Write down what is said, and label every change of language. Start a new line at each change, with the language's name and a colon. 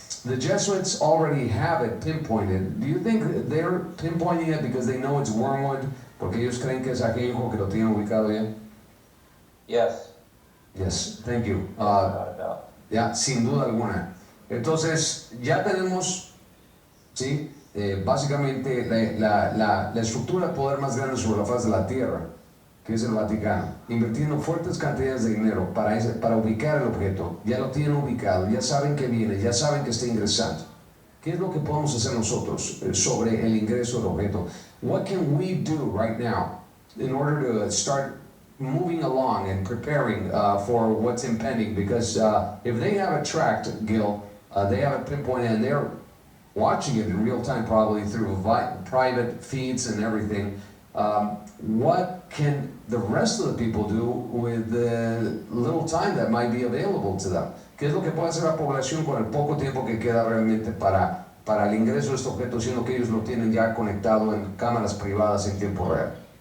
English: The Jesuits already have it pinpointed. Do you think they're pinpointing it because they know it's wormwood?
Spanish: Porque ellos creen que es ajenjo, que lo tienen ubicado ya.
English: Yes. Yes, thank you.
Spanish: Ya, sin duda alguna. Entonces, ya tenemos, ¿sí? Básicamente la estructura de poder más grande sobre la faz de la Tierra, que es el Vaticano, invirtiendo fuertes cantidades de dinero para ubicar el objeto. Ya lo tienen ubicado, ya saben que viene, ya saben que está ingresando. ¿Qué es lo que podemos hacer nosotros sobre el ingreso del objeto?
English: What can we do right now in order to start moving along and preparing for what's impending, because if they have it tracked, Gil, they have it pinpointed and they're watching it in real time, probably through private feeds and everything. What can the rest of the people do with the little time that might be available to them?
Spanish: ¿Qué es lo que puede hacer la población con el poco tiempo que queda realmente para el ingreso de este objeto, siendo que ellos lo tienen ya conectado en cámaras privadas en tiempo real?